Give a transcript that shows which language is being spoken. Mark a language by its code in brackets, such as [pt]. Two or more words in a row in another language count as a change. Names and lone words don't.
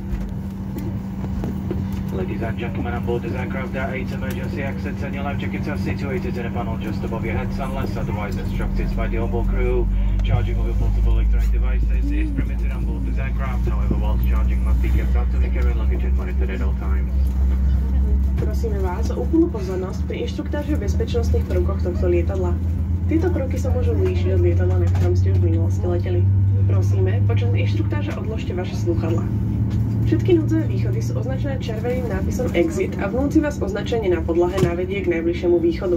[en] Ladies and gentlemen, on board this aircraft, there are 8 emergency exits and your life jackets are situated in a panel just above your heads unless otherwise instructed by the onboard crew. Charging of your portable electronic devices is permitted on board this aircraft, however, whilst charging must be kept out of the carry luggage and monitored at all times. [sk] Prosíme vás o úplnú pozornosť pri inštruktáži o bezpečnostných prvkoch tohto lietadla. Tieto prvky sa môžu líšiť od lietadla, na ktorom ste už v minulosti leteli. Prosíme, počas inštruktáže odložte vaše slúchadlá. Všetky núdzové východy sú označené červeným nápisom Exit a vnúci vás označenie na podlahe navedie k najbližšiemu východu.